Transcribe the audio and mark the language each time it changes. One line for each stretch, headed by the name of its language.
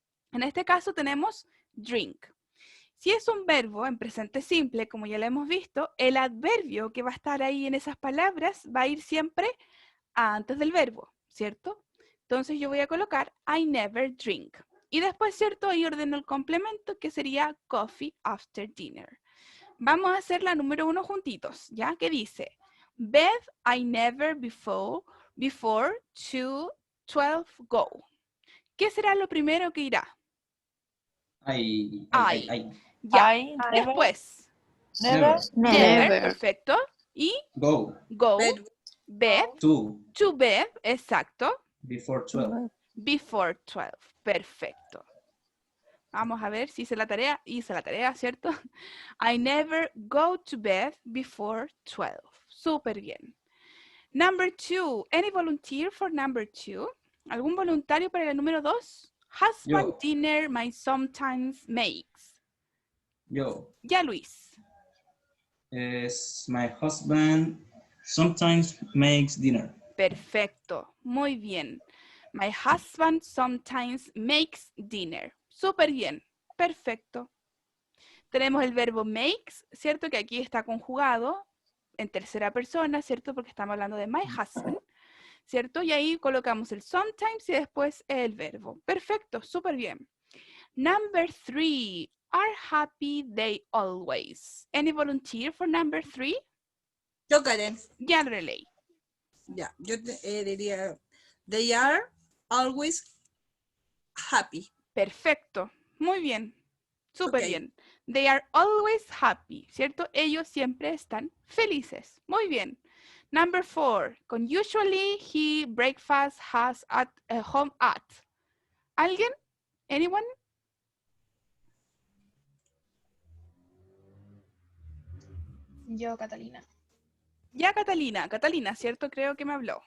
Spanish: En este caso tenemos drink. Si es un verbo en presente simple, como ya lo hemos visto, el adverbio que va a estar ahí en esas palabras va a ir siempre antes del verbo, ¿cierto? Entonces yo voy a colocar I never drink. Y después, ¿cierto? Ahí ordeno el complemento que sería coffee after dinner. Vamos a hacer la número 1 juntitos, ¿ya?
English: Que dice, bed I never before 2:12 go.
Spanish: ¿Qué será lo primero que irá?
English: I.
Spanish: Ya.
English: I,
Spanish: Después.
English: Never.
Spanish: Perfecto. Y
English: Go. go. Bed. To bed. Exacto. Before 12.
Spanish: Before 12. Perfecto. Vamos a ver si hice la tarea.
English: Hice la tarea, ¿cierto? I never go to bed before 12. Súper bien. Number 2. Any volunteer for number 2?
Spanish: ¿Algún voluntario para el número 2?
English: Husband
Spanish: Yo.
English: dinner my sometimes makes.
Spanish: Yo. Ya, Luis.
English: My husband sometimes makes dinner.
Spanish: Perfecto. Muy bien.
English: My husband sometimes makes dinner.
Spanish: Súper bien. Perfecto. Tenemos el verbo makes, ¿cierto? Que aquí está conjugado en tercera persona, ¿cierto? Porque estamos hablando de my husband, ¿cierto? Y ahí colocamos el sometimes y después el verbo. Perfecto. Súper bien. Number 3.
English: Are happy they always. Any volunteer for number 3?
Spanish: Yo, Karen. Ya lo leí.
English: Ya, yo diría, they are always happy.
Spanish: Perfecto. Muy bien. Súper
English: Ok. bien. They are always happy, ¿cierto?
Spanish: Ellos siempre están felices. Muy bien. Number 4.
English: Con usually he breakfast has at home at.
Spanish: ¿Alguien? Anyone? Yo, Catalina. Ya, Catalina. Catalina, ¿cierto? Creo que me habló.